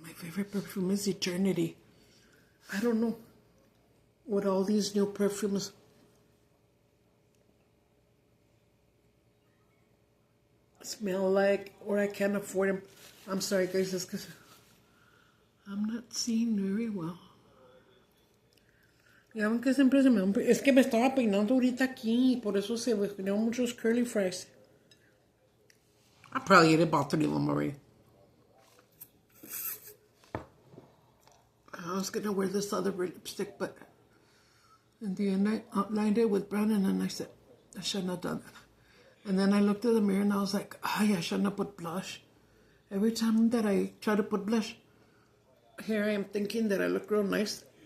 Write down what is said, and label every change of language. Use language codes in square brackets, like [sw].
[en] My favorite perfume is Eternity. I don't know what all these new perfumes smell like, or I can't afford them. I'm sorry guys, it's because I'm not seeing very well. [es] Ya ven que siempre se me... Es que me estaba peinando ahorita aquí, por eso se me creó muchos [en] curly fries. I probably ate about 3 of them already. I was going to wear this other lipstick, but in the end I outlined it with brown, and then I said, I shouldn't have done that. And then I looked at the mirror and I was like, I shouldn't have put blush. Every time that I try to put blush, here I am thinking that I look real nice.